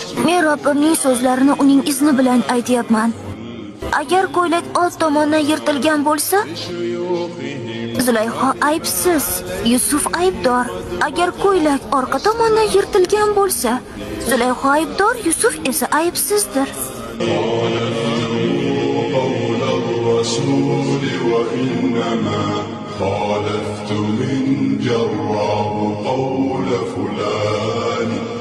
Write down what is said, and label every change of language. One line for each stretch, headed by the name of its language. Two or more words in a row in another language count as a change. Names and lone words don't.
Uzbek: Men Robbimning so'zlarini uning izni bilan aytyapman. Agar ko'ylak old tomondan yirtilgan bo'lsa, Zulayho aybsiz, Yusuf aybdor. Agar ko'ylak orqa tomondan yirtilgan bo'lsa, Zulayho aybdor, Yusuf esa aybsizdir.
Arabic: قول الرسول وإنما خالفت من جراه قول فلان